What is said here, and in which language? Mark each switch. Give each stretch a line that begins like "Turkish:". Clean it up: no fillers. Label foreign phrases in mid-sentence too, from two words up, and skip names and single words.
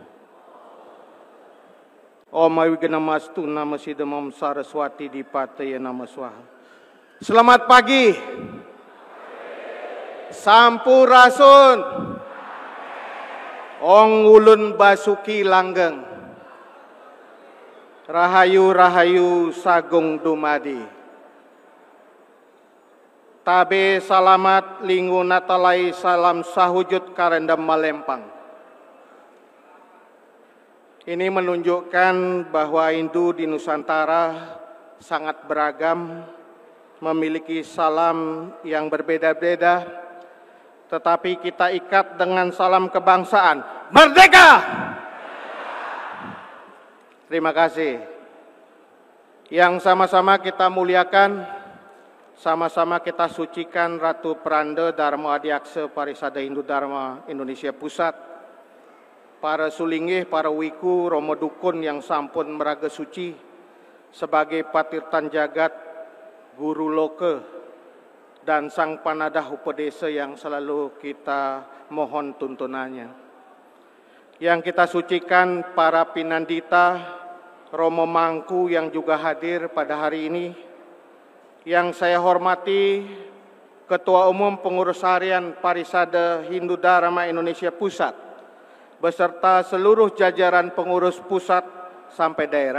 Sanskrit: ॐ अविघ्नमस्तु नमः सिद्धम् ॐ सरस्वती दीपतय नमः स्वाहा.
Indonesian: Selamat pagi.
Sundanese: Sampurasun.
Javanese: Ong ulun basuki langgeng. Rahayu-rahayu sagung dumadi.
Ngaju: Tabe salamat linggu natalai salam sahujud karendam malempang.
Indonesian: Ini menunjukkan bahwa Hindu di Nusantara sangat beragam, memiliki salam yang berbeda-beda, tetapi kita ikat dengan salam kebangsaan. Merdeka! Terima kasih. Yang sama-sama kita muliakan, sama-sama kita sucikan Ratu Pranda Dharma Adiaksa Parisada Hindu Dharma Indonesia Pusat, para sulingih, para wiku, romo dukun yang
Balinese: sampun meraga suci
Indonesian: sebagai patirtan jagat, guru loka, dan sang panadah upadesa yang selalu kita mohon tuntunannya. Yang kita sucikan para pinandita, romo mangku yang juga hadir pada hari ini. Yang saya hormati Ketua Umum Pengurus Harian Parisada Hindu Dharma Indonesia Pusat, beserta seluruh jajaran pengurus pusat sampai daerah.